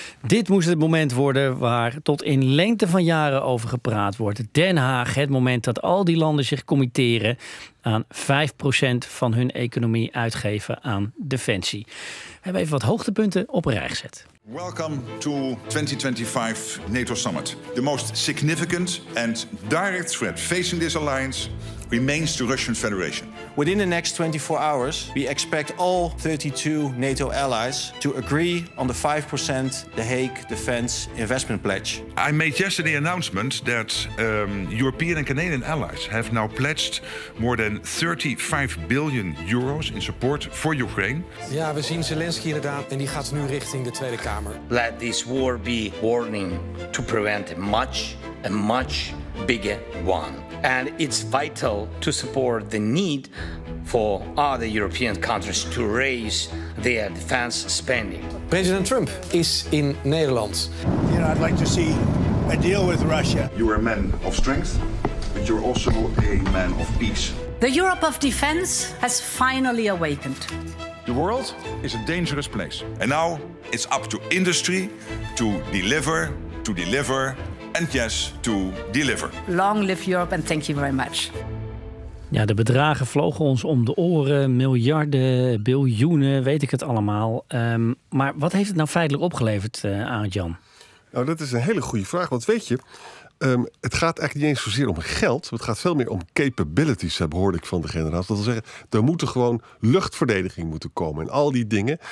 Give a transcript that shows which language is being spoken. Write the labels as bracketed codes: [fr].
[nl] Dit moest het moment worden waar tot in lengte van jaren over gepraat wordt. Den Haag, het moment dat al die landen zich committeren aan 5% van hun economie uitgeven aan defensie. We hebben even wat hoogtepunten op een rij gezet. [en] Welcome to 2025 NATO Summit. The most significant and direct threat facing this alliance remains the Russian Federation. Within the next 24 hours, we expect all 32 NATO allies to agree on the 5% The Hague Defense Investment Pledge. I made yesterday an announcement that European and Canadian allies have now pledged more than 35 billion euros in support for Ukraine. [nl] Ja, we zien Zelensky inderdaad en die gaat nu richting de Tweede Kamer. [en] Let this war be warning to prevent a much big one. And it's vital to support the need for other European countries to raise their defense spending. [nl] President Trump is in Nederland. [en] You know, I'd like to see a deal with Russia. You're a man of strength, but you're also a man of peace. The Europe of defense has finally awakened. The world is a dangerous place. And now it's up to industry to deliver, and yes, to deliver. Long live Europe and thank you very much. [nl] Ja, de bedragen vlogen ons om de oren. Miljarden, biljoenen, weet ik het allemaal. Maar wat heeft het nou feitelijk opgeleverd, Arend-Jan? Nou, dat is een hele goede vraag. Want weet je, het gaat eigenlijk niet eens zozeer om geld. Het gaat veel meer om capabilities, hoorde ik van de generaal. Dat wil zeggen, er moeten gewoon luchtverdediging moeten komen. En al die dingen.